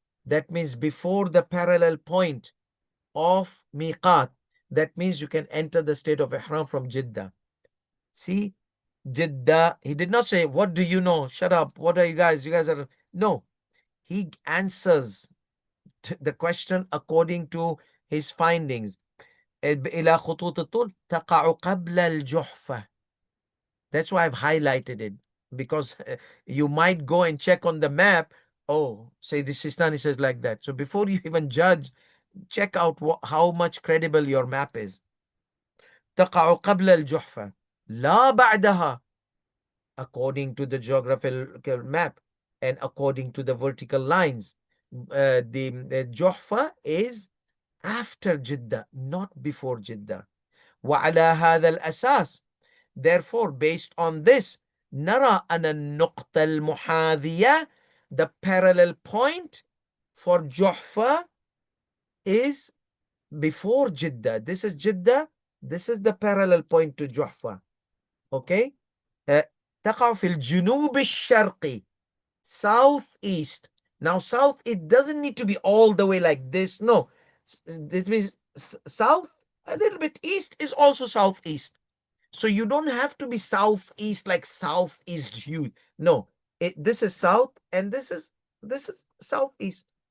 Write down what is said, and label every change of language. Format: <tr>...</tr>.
<en>That means before the parallel point of Miqat. That means you can enter the state of Ihram from Jeddah. See, Jeddah, he did not say, what do you know? Shut up. What are you guys? You guys are... No. He answers the question according to his findings.</en> <ar>إلى خطوط الطول تقع قبل الجحفة.</ar> <en>That's why I've highlighted it, because you might go and check on the map. Oh, say the Sistani says like that. So before you even judge, check out how much credible your map is.</en> <ar>تقع قبل الجحفة لا بعدها,</ar> <en>according to the geographical map and according to the vertical lines. The Juhfa is after Jeddah, not before Jeddah.</en> <ar>وعلى هذا الأساس,</ar> <en>therefore based on this,</en> <ar>نرى أن النقطة المحاذية,</ar> <en>the parallel point for Juhfa, is before Jeddah. This is Jeddah, this is the parallel point to Juhfa.</en> <ar>Okay, تقع في الجنوب الشرقي, southeast.</ar> <en>Now south, it doesn't need to be all the way like this. No, this means south, a little bit east is also southeast. So you don't have to be southeast like southeast huge. No, this is south and this is southeast.</en>